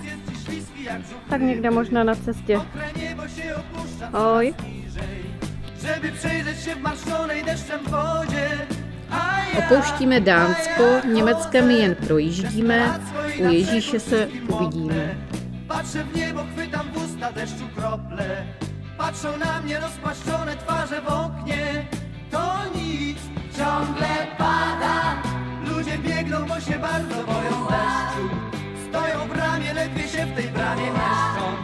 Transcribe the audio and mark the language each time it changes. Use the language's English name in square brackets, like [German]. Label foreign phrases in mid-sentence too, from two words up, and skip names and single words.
[Czech] Tak někde možná na cestě. Oj. Opouštíme Dánsko, Německem jen projíždíme, u Ježíše se uvidíme. [Polish] Patrzę w niebo, chwytam w usta deszczu krople. Patrzą na mnie rozpłaszczone twarze w oknie. To nic, ciągle pada. Ludzie biegną, bo się bardzo boją deszczu. Stoją w bramie, ledwie się w tej bramie mieszcząc.